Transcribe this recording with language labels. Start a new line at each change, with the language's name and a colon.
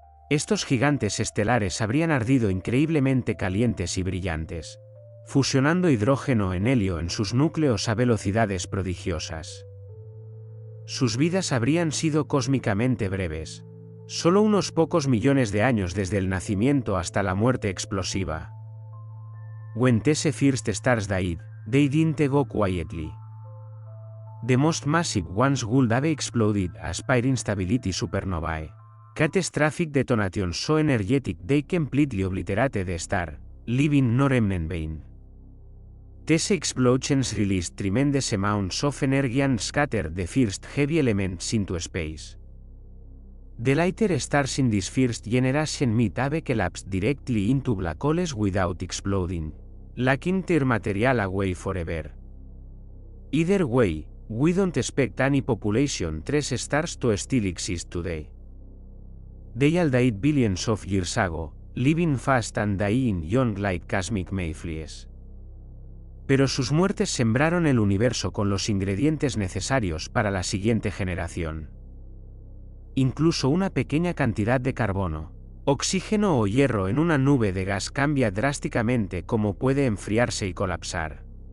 Spanish: Estos gigantes estelares habrían ardido increíblemente calientes y brillantes, fusionando hidrógeno en helio en sus núcleos a velocidades prodigiosas. Sus vidas habrían sido cósmicamente breves, solo unos pocos millones de años desde el nacimiento hasta la muerte explosiva.
English: When these first stars died, they didn't go quietly. The most massive ones would have exploded as pure instability supernovae. Catastrophic detonations so energetic they completely obliterated the star, leaving no remnant behind. These explosions released tremendous amounts of energy and scattered the first heavy elements into space. The later stars in this first generation might have collapsed directly into black holes without exploding, locking their material away forever. Either way, we don't expect any population 3 stars to still exist today. They all died billions of years ago, living fast and dying young like cosmic mayflies.
Spanish: Pero sus muertes sembraron el universo con los ingredientes necesarios para la siguiente generación. Incluso una pequeña cantidad de carbono, oxígeno o hierro en una nube de gas cambia drásticamente cómo puede enfriarse y colapsar.